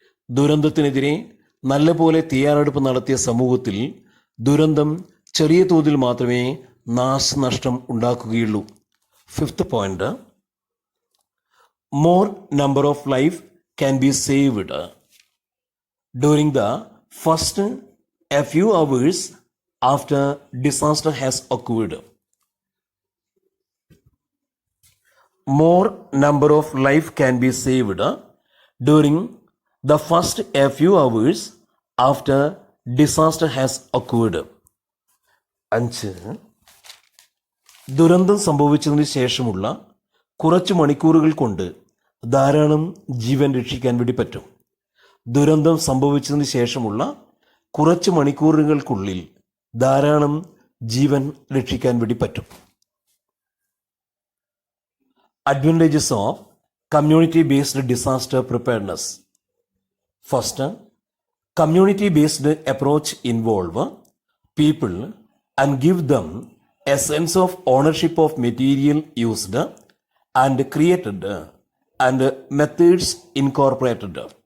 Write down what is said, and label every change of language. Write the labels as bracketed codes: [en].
[ml] ദുരന്തത്തിനെതിരെ നല്ലപോലെ തയ്യാറെടുപ്പ് നടത്തിയ സമൂഹത്തിൽ ദുരന്തം ചെറിയ തോതിൽ മാത്രമേ നാശനഷ്ടം ഉണ്ടാക്കുകയുള്ളൂ. [en] Fifth point, more number of life can be saved during the first a few hours after disaster has occurred. More number of life can be saved during the first a few hours after disaster has occurred. 5. [ml] ദുരന്തം സംഭവിച്ചതിന് ശേഷമുള്ള കുറച്ച് മണിക്കൂറുകൾ കൊണ്ട് ധാരാളം ജീവൻ രക്ഷിക്കാൻ വേണ്ടി പറ്റും. ദുരന്തം സംഭവിച്ചതിന് ശേഷമുള്ള കുറച്ച് മണിക്കൂറുകൾക്കുള്ളിൽ ധാരാളം ജീവൻ രക്ഷിക്കാൻ വേണ്ടി പറ്റും. [en] Advantages of community-based disaster preparedness. First, community-based approach involve people and give them a sense of ownership of material used and created and methods incorporated.